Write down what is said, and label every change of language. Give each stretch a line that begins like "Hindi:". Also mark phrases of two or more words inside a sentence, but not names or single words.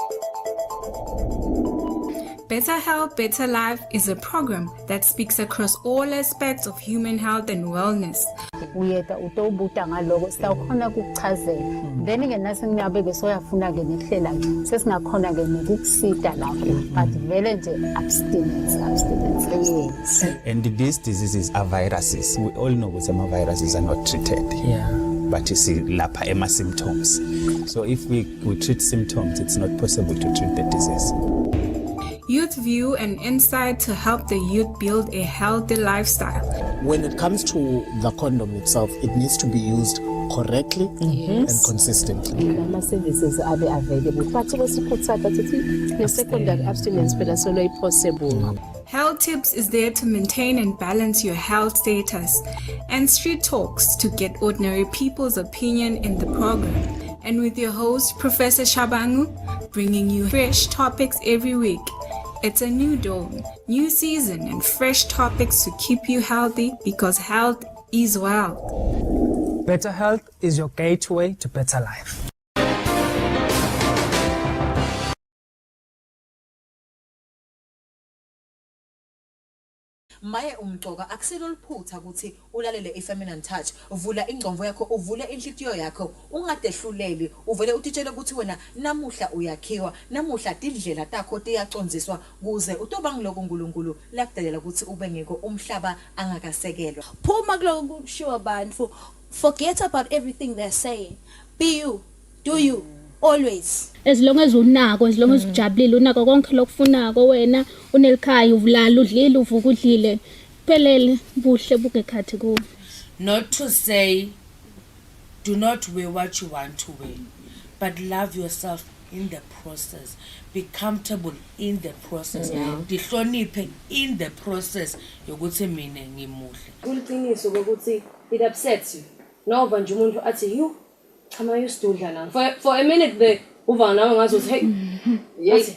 English: Better Health, Better Life is a program that speaks across all aspects of human health and wellness.
Swati: uyeta utowubuta ngaloko sitawukhona ukukuchazela then-ke nasi ngingabe-ke soyafuna-ke nekuhlela sesingakhona-ke nekukusita lapho but vele nje
English: abstinence yes. And these diseases are viruses. We all know that some viruses are not treated. But you see
Swati: lapha ema
English: symptoms. So if we treat symptoms, it's not possible to treat the disease. Youth View, an insight to help the youth build a healthy lifestyle. When it comes to the condom itself, it needs to be used correctly and consistently.
Swati: Ama-services abe available.
English: But the secondary abstinence is possible. Health Tips is there to maintain and balance your health status, and Street Talks to get ordinary people's opinion in the program. And with your host, Professor Shabangu, bringing you fresh topics every week. It's a new dawn, new season, and fresh topics to keep you healthy, because health is wealth. Better health is your gateway to better life.
Swati: Maye umxoka akusilo liphutha ukuthi ulalele
English: ifeminine touch,
Swati: uvula ingqondo yakho, uvule inhlitiyo yakho, ungadehluleli, uvele utitshele ukuthi wena namuhla uyakhiwa, namuhla indlela takho tiyacondziswa kuze utoba ngiloko uNkulunkulu lakudelela ukuthi ube ngeke umhlaba angakasekelwa. Phuma kuloko kushiwo abantu,
English: forget about everything they're saying. Be you, do you, always. As long as
Swati: unako,
English: as long as
Swati: ujabulile, unako konke lokufunako wena, unelikhaya uvulala udlile uvuka udlile. Phelele buhle bukekhathi kuwe.
English: Not to say do not wear what you want to wear, but love yourself in the process. Be comfortable in the process.
Swati: Dihloniphe
English: in the process
Swati: yokuthi mina ngimuhle. Kuliqiniso ukuthi
English: it upsets you.
Swati: Nova nje umuntu athi you chama usududla na.
English: For a minute there
Swati: uva nawe ngazothi
English: hey. Yes.